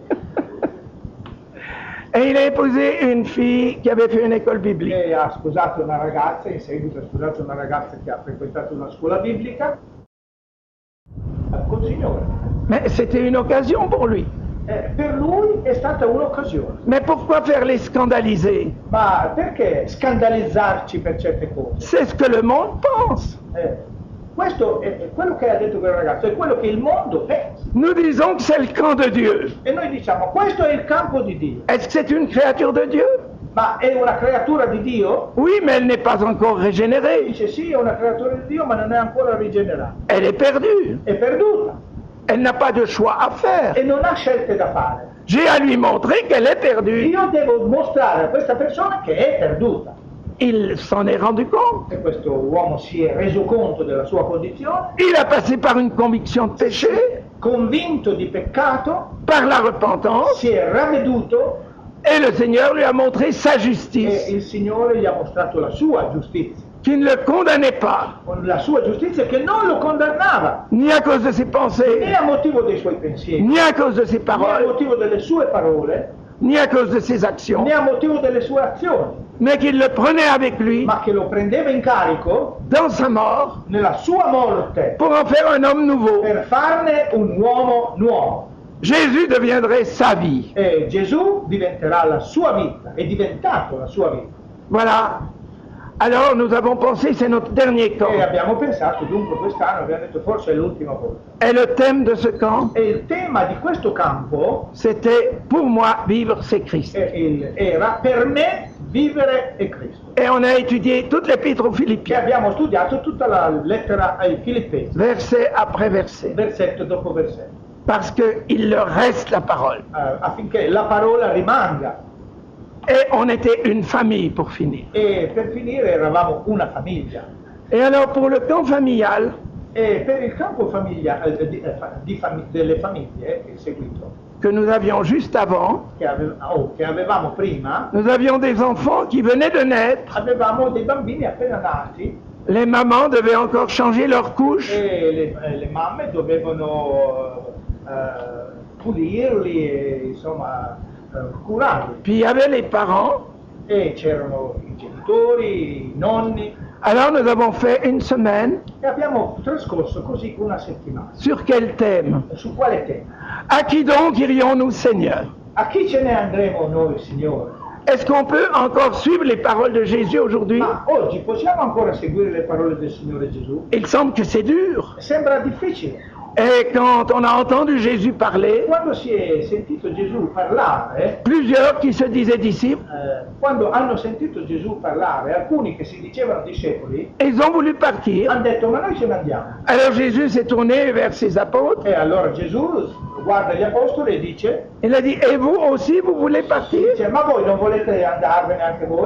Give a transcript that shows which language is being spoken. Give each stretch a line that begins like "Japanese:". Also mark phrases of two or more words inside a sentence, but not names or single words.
French: Et il a épousé une fille qui avait fait une école biblique.
Italian: E ha sposato una ragazza, in seguito ha sposato una ragazza che ha frequentato una scuola biblica col Signore.
French: Mais c'était une occasion pour lui.
Italian: Per lui è stata un'occasione.
French: Mais pourquoi faire les scandaliser?
Italian: Ma perché scandalizzarci per certe cose?
French: C'est ce que le monde pense.
Italian: Questo è quello che ha detto quel ragazzo, è quello che il mondo pensa.
French: Nous disons que c'est le camp de Dieu.
Italian: E noi diciamo: questo è il campo di Dio.
French: Est-ce que c'est une créature de Dieu?
Italian: Ma è una creatura di Dio?
French: Oui, mais elle n'est pas encore régénérée.
Italian: Dice: sì, è una creatura di Dio, ma non è ancora rigenerata.
French: Elle est perdue.
Italian: È perduta
French: Elle n'a pas de choix à faire.
Italian: e non ha scelte da fare.
French: J'ai à lui montrer qu'elle est perdue.
Italian: Io devo mostrare a questa persona che è perduta.
French: Il s'en est rendu compte.
Italian: E questo uomo si è reso conto della sua condizione,
French: Il a passé par une conviction de péché,
Italian: convinto di peccato,
French: par la repentance,
Italian: si è ravveduto
French: et le Seigneur lui a montré sa
Italian: e
French: justice,
Italian: il Signore gli ha mostrato la sua giustizia.
French: qui ne le condamnait pas,
Italian: Con la sua giustizia che non lo condannava,
French: ni à cause de ses
Italian: né
French: pensées,
Italian: a motivo dei suoi pensieri,
French: ni à cause de ses
Italian: né a
French: paroles,
Italian: motivo delle sue parole,
French: ni à cause de ses actions,
Italian: né a motivo delle sue azioni,
French: mais qu'il le prenait avec lui
Italian: ma che lo prendeva in carico
French: dans sa mort
Italian: nella sua morte
French: pour en faire un homme nouveau.
Italian: per farne un uomo nuovo.
French: Jésus deviendrait sa vie.
Italian: E Gesù diventerà la sua vita, è diventato la sua vita.
French: Voilà. Alors nous avons pensé, c'est notre dernier camp.
Italian: E abbiamo pensato, dunque quest'anno abbiamo detto forse è l'ultima volta.
French: Et le thème de ce camp,
Italian: E il tema di questo campo
French: c'était pour moi vivre c'est Christ.
Italian: era per me vivere è Cristo.
French: Et on a étudié toute l'épître aux
Italian: E
French: Philippiens,
Italian: abbiamo studiato tutta la lettera ai Filippesi,
French: verset après verset,
Italian: versetto dopo versetto,
French: parce qu'il leur reste la parole.
Italian: affinché la parola rimanga.
French: Et on était une famille pour finir.
Italian: E per finire eravamo una famiglia.
French: Et alors pour le camp familial,
Italian: E per il campo famiglia, delle famiglie che è seguito,
French: que nous avions juste avant,
Italian: che avevamo prima,
French: nous avions des enfants qui venaient de naître
Italian: avevamo dei bambini appena nati
French: Les mamans devaient encore changer leurs couches.
Italian: e le mamme dovevano pulirli e insomma curarli.
French: Puis il y avait les parents.
Italian: E c'erano i genitori, i nonni,
French: Alors nous avons fait une semaine.
Italian: e abbiamo trascorso così una settimana.
French: Sur quel thème?
Italian: Su quale tema?
French: À qui donc irions-nous, Seigneur?
Italian: A chi ce ne andremo noi, Signore?
French: Est-ce qu'on peut encore suivre les paroles de Jésus aujourd'hui?
Italian: Ma oggi possiamo ancora seguire le parole del Signore Gesù?
French: Il semble que c'est dur.
Italian: Sembra difficile.
French: Et quand on a entendu Jésus parler,
Italian: Quando si è sentito Gesù parlare,
French: plusieurs qui se disaient disciples,
Italian: quando hanno sentito Gesù parlare, alcuni che si dicevano discepoli,
French: ils ont voulu partir.
Italian: hanno detto ma noi ce ne andiamo.
French: Alors Jésus s'est tourné vers ses apôtres.
Italian: E allora Gesù guarda gli apostoli e dice,
French: Il a dit, et vous aussi, vous voulez partir?
Italian: ma voi non volete andarvene anche voi?